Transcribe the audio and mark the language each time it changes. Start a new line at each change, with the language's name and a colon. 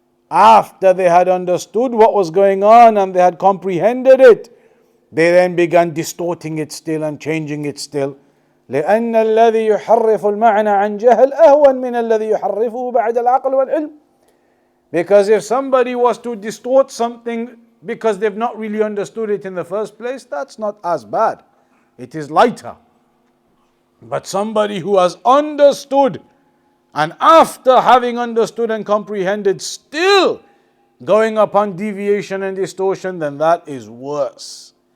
English: After they had understood what was going on and they had comprehended it, they then began distorting it still and changing it still.
Arabic: لأن الذي يحرف المعنى عن جهل أهون من الذي يحرفه بعد العقل والعلم.
English: Because if somebody was to distort something because they've not really understood it in the first place, that's not as bad. It is lighter. But somebody who has understood, and after having understood and comprehended, still going upon deviation and distortion, then that is worse.